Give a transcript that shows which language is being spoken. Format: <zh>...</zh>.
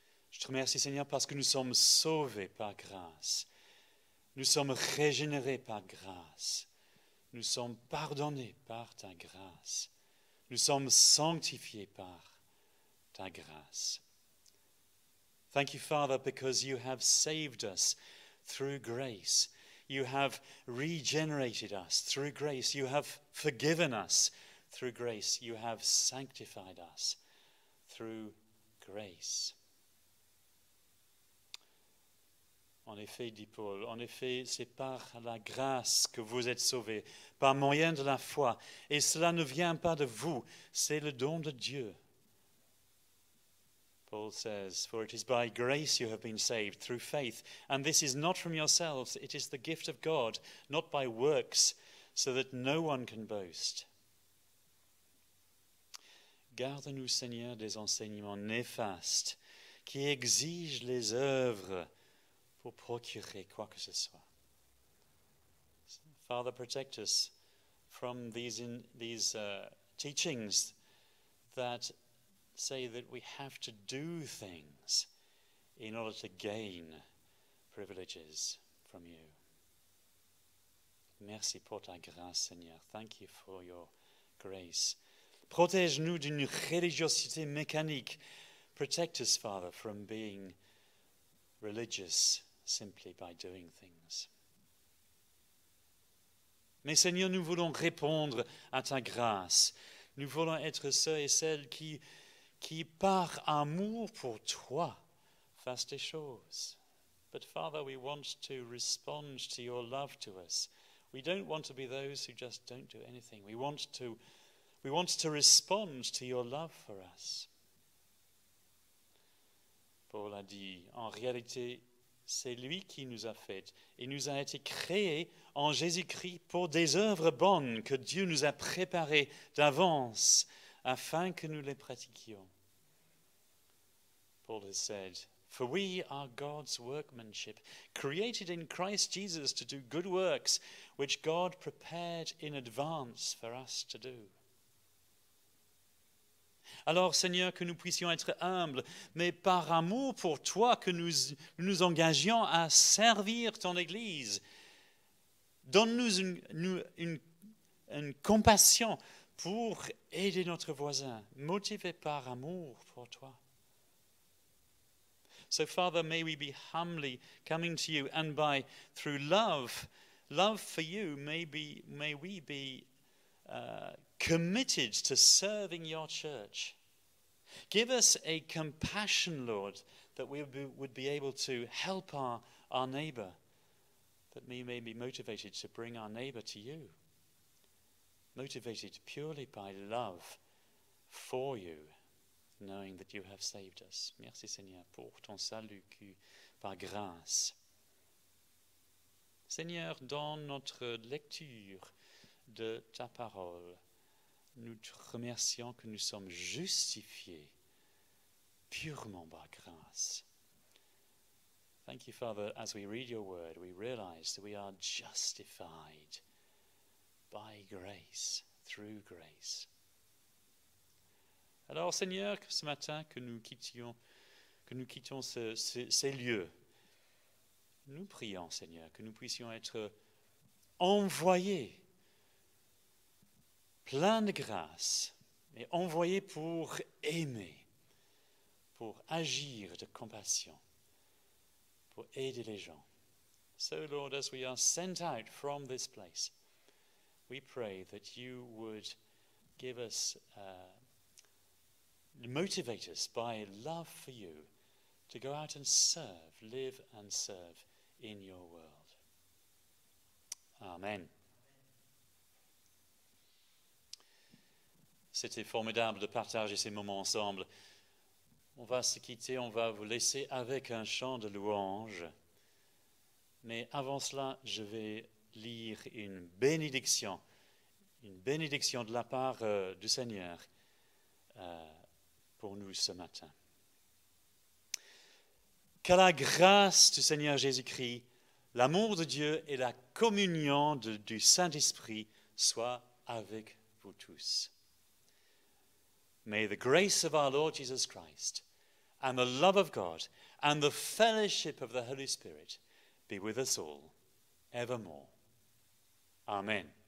<fr>Je te remercie, Seigneur, parce que nous sommes sauvés par grâce. Nous sommes régénérés par grâce. Nous sommes pardonnés par ta grâce. Nous sommes sanctifiés par ta grâce.</fr> <en>Thank you, Father, because you have saved us through grace. You have regenerated us through grace. You have forgiven us through grace. You have sanctified us through grace.</en> <fr>En effet, dit Paul, en effet, c'est par la grâce que vous êtes sauvés, par moyen de la foi. Et cela ne vient pas de vous, c'est le don de Dieu.</fr> <en>Paul says, "For it is by grace you have been saved, through faith. And this is not from yourselves, it is the gift of God, not by works, so that no one can boast."</en> <fr>Garde-nous, Seigneur, des enseignements néfastes qui exigent les œuvres pour procurer quoi que ce soit.</fr> <en>Father, protect us from these teachings that say that we have to do things in order to gain privileges from you.</en> <fr>Merci pour ta grâce, Seigneur.</fr> <en>Thank you for your grace.</en> <fr>Protège-nous d'une religiosité mécanique.</fr> <en>Protect us, Father, from being religious simply by doing things.</en> <fr>Mais Seigneur, nous voulons répondre à ta grâce. Nous voulons être ceux et celles qui par amour pour toi, fassent des choses.</fr> <en>But Father, we want to respond to your love to us. We don't want to be those who just don't do anything. We want to respond to your love for us.</en> <fr>Paul a dit, en réalité, c'est lui qui nous a fait. Il nous a été créés en Jésus-Christ pour des œuvres bonnes que Dieu nous a préparées d'avance afin que nous les pratiquions.</fr> <en>Paul has said, "For we are God's workmanship, created in Christ Jesus to do good works, which God prepared in advance for us to do."</en> <fr>Alors, Seigneur, que nous puissions être humbles, mais par amour pour toi, que nous nous engagions à servir ton Église. Donne-nous une compassion pour aider notre voisin, motivé par amour pour toi.</fr> <en>So, Father, may we be humbly coming to you, and through love for you, may we be committed to serving your church. Give us a compassion, Lord, that we would be able to help our neighbor, that we may be motivated to bring our neighbor to you, motivated purely by love for you, knowing that you have saved us.</en> <fr>Merci, Seigneur, pour ton salut par grâce. Seigneur, dans notre lecture de ta parole, nous te remercions que nous sommes justifiés purement par grâce.</fr> <en>Thank you, Father, as we read your word, we realize that we are justified by grace, through grace.</en> <fr>Alors, Seigneur, ce matin, que nous quittions ces lieux, nous prions, Seigneur, que nous puissions être envoyés plein de grâce, mais envoyé pour aimer, pour agir de compassion, pour aider les gens.</fr> <en>So, Lord, as we are sent out from this place, we pray that you would give us, motivate us by love for you to go out and serve, live and serve in your world. Amen.</en> <fr>C'était formidable de partager ces moments ensemble. On va se quitter, on va vous laisser avec un chant de louange. Mais avant cela, je vais lire une bénédiction de la part du Seigneur pour nous ce matin. Que la grâce du Seigneur Jésus-Christ, l'amour de Dieu et la communion du Saint-Esprit soient avec vous tous.</fr> <en>May the grace of our Lord Jesus Christ and the love of God and the fellowship of the Holy Spirit be with us all evermore. Amen.</en>